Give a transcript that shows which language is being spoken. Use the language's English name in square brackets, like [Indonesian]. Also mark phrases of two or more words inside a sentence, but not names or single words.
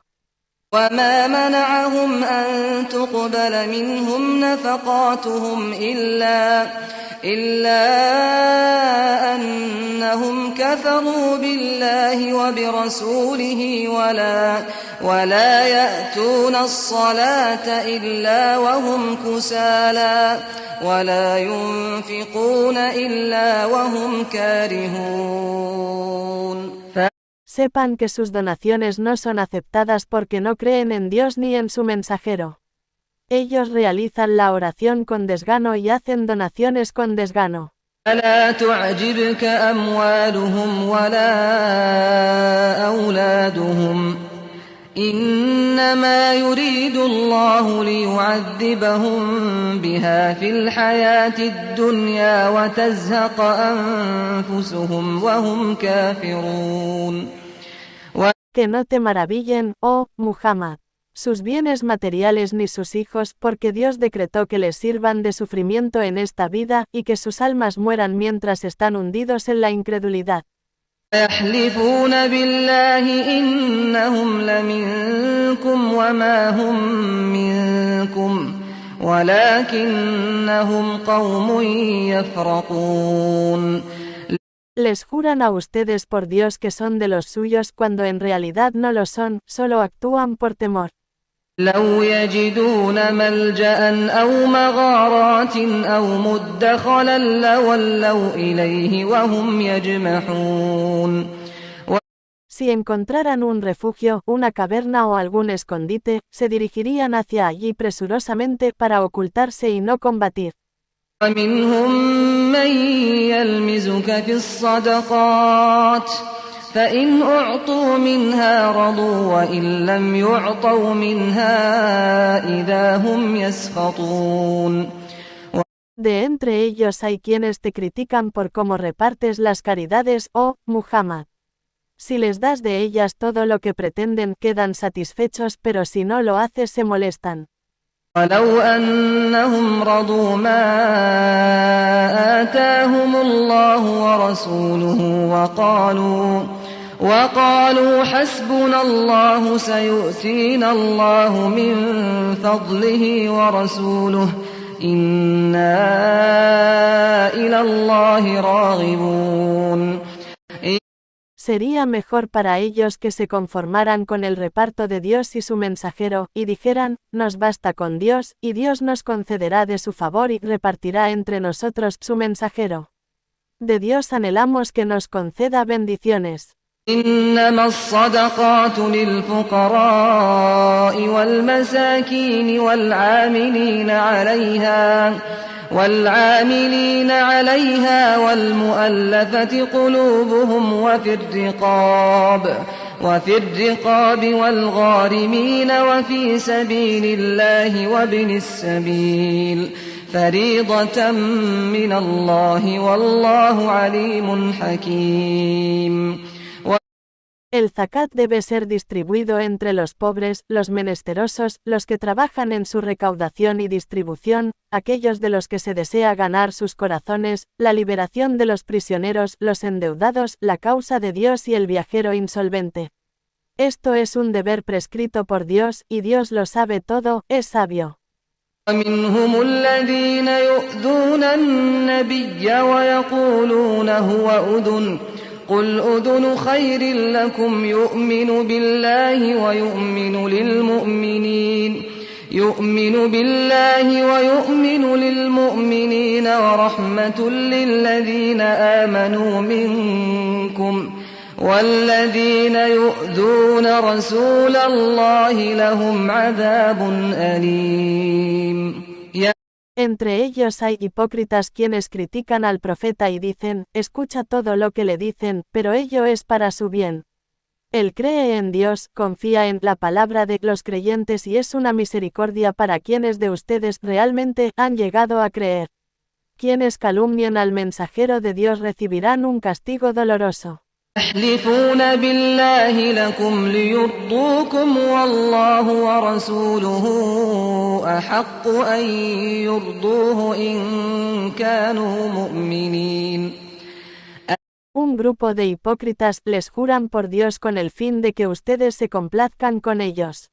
[Arabic] وما منعهم أن تقبل منهم نفقاتهم إلا أنهم كفروا بالله وبرسوله ولا يأتون الصلاة إلا وهم كسالى ولا ينفقون إلا وهم كارهون. [Spanish] sepan que sus donaciones no son aceptadas porque no creen en Dios ni en su mensajero. Ellos realizan la oración con desgano y hacen donaciones con desgano. [Arabic] فلا تعجبك أموالهم ولا أولادهم إنما يريد الله ليعذبهم بها في الحياة الدنيا وتزهق أنفسهم وهم كافرون. [Spanish] Que no te maravillen, oh Muhammad, sus bienes materiales ni sus hijos, porque Dios decretó que les sirvan de sufrimiento en esta vida, y que sus almas mueran mientras están hundidos en la incredulidad. [Arabic] يحلفون بالله إنهم لمنكم وما هم منكم ولكنهم قوم يفرقون. [Spanish] Les juran a ustedes por Dios que son de los suyos cuando en realidad no lo son, solo actúan por temor. [Arabic] لو يجدون ملجأ أو مغارات أو مدخلا لولوا إليه وهم يجمحون. [Spanish] Si encontraran un refugio, una caverna o algún escondite, se dirigirían hacia allí presurosamente para ocultarse y no combatir. [Arabic] ومنهم من يلمزك في الصدقات فإن أعطوا منها رضوا وإن لم يعطوا منها إذا هم يسخطون. [Spanish] De entre ellos hay quienes te critican por cómo repartes las caridades, oh Muhammad. Si les das de ellas todo lo que pretenden, quedan satisfechos, pero si no lo haces se molestan. [Arabic] ولو أنهم رضوا ما آتاهم الله ورسوله وقالوا حسبنا الله سيؤتينا الله من فضله ورسوله إنا إلى الله راغبون. [Spanish] Sería mejor para ellos que se conformaran con el reparto de Dios y su mensajero, y dijeran, nos basta con Dios, y Dios nos concederá de su favor y repartirá entre nosotros su mensajero. De Dios anhelamos que nos conceda bendiciones. [Arabic] إنما الصدقات للفقراء والمساكين والعاملين عليها والمؤلفة قلوبهم وفي الرقاب والغارمين وفي سبيل الله وابن السبيل فريضة من الله والله عليم حكيم. [Spanish] El zakat debe ser distribuido entre los pobres, los menesterosos, los que trabajan en su recaudación y distribución, aquellos de los que se desea ganar sus corazones, la liberación de los prisioneros, los endeudados, la causa de Dios y el viajero insolvente. Esto es un deber prescrito por Dios, y Dios lo sabe todo, es sabio. [Arabic] ومنهم الذين يؤذون النبي ويقولون هو أذن قل أذن خير لكم يؤمن بالله ويؤمن للمؤمنين ورحمة للذين آمنوا منكم والذين يؤذون رسول الله لهم عذاب أليم. [Spanish] Entre ellos hay hipócritas quienes critican al profeta y dicen, escucha todo lo que le dicen, pero ello es para su bien. Él cree en Dios, confía en la palabra de los creyentes y es una misericordia para quienes de ustedes realmente han llegado a creer. Quienes calumnian al mensajero de Dios recibirán un castigo doloroso. [Arabic] يحلفون بالله لكم ليرضوكم والله ورسوله أحق أن يرضوه إن كانوا مؤمنين. [Spanish] Un grupo de hipócritas les juran por Dios con el fin de que ustedes se complazcan con ellos.